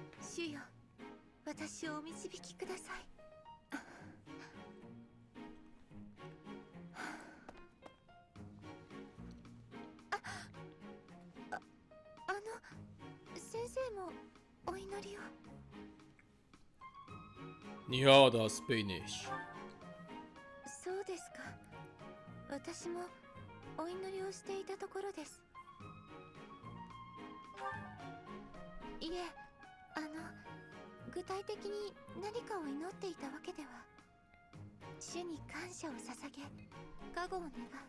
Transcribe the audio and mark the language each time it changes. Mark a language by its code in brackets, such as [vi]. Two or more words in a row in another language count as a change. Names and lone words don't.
[ja] 主よ、私をお導きください。先生もお祈りを。 [de] Ja, das bin ich. [ja] そうですか。私もお祈りをしていたところです。いえ、具体的に何かを祈っていたわけでは。主に感謝を捧げ、加護を願う。